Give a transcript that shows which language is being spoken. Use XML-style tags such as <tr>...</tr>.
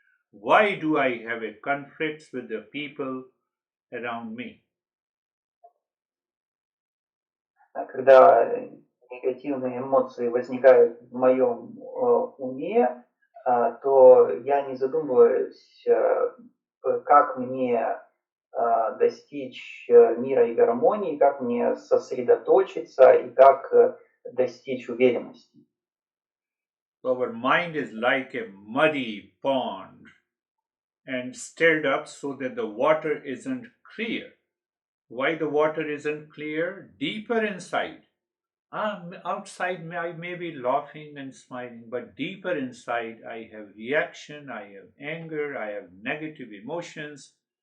<en>Why do I have a conflict with the people around me?</en> <ru>Когда негативные эмоции возникают в моем уме, то я не задумываюсь, как мне достичь мира и гармонии, как мне сосредоточиться и как достичь уверенности.</ru> <en>Our mind is like a muddy pond and stirred up so that the water isn't clear. Why the water isn't clear? Deeper inside. Outside I may be laughing and smiling, but deeper inside I have reaction, I have anger, I have negative emotions.</en>